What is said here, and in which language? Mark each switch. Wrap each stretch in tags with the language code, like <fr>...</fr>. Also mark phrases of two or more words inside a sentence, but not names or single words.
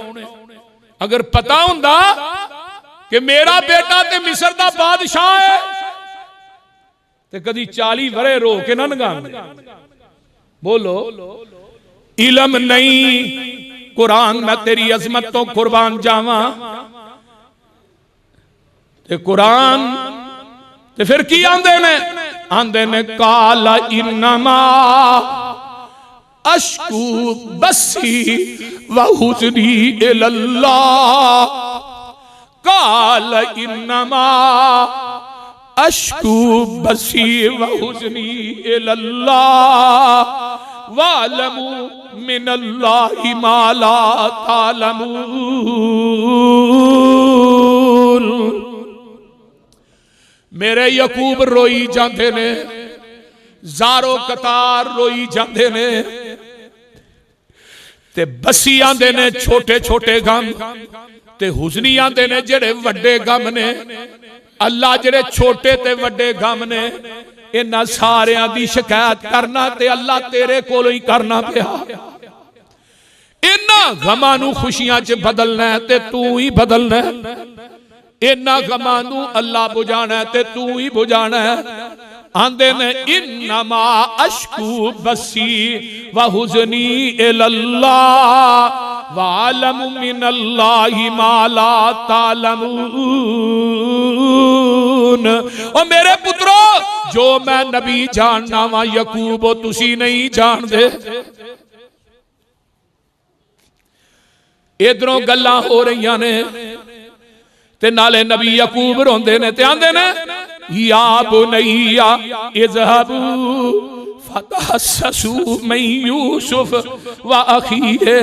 <pa>اگر پتا ہندا کہ میرا بیٹا تے مصر دا بادشاہ ہے تے کدی 40 ورھے رو کے نہ نگاندے. بولو علم نہیں. قرآن میں تیری عظمت توں قربان جاواں تے قرآن تے فیر کی آندے نے</pa> <ar>قال إنما أشكو بثي وحزني إلى الله. قال إنما أشكو بثي وحزني إلى الله وأعلم من الله ما لا تعلمون.</ar> <pa>میرے یعقوب روئی جاتے نے، زارو قطار روئی جاتے نے تے بثی آندے نے چھوٹے چھوٹے غم تے حزنی آندے نے جیہڑے وڈے غم نے. اللہ جیہڑے چھوٹے تے وڈے غم نے انہاں ساریاں دی شکایت کرنا تے اللہ تیرے کولوں ہی کرنا پیا. انہاں غماں نوں خوشیاں چ بدلنا ہے تے توں ہی بدلنا ہے. انہاں غماں نوں اللہ بجھانا ہے تے توں ہی بجھانا ہے. آندے نے</pa> <ar>إنما أشكو بثي وحزني إلى الله وأعلم من الله ما لا تعلمون.</ar> <pa>او میرے پترو جو میں نبی جاننا واں یعقوب او تسی نہیں جاندے. ادھروں گلاں ہو رہی نے تے نالے نبی یعقوب روندے نے تے آندے نے</pa> <ar>يا بني اذهبوا فتحسسوا من يوسف وأخيه.</ar>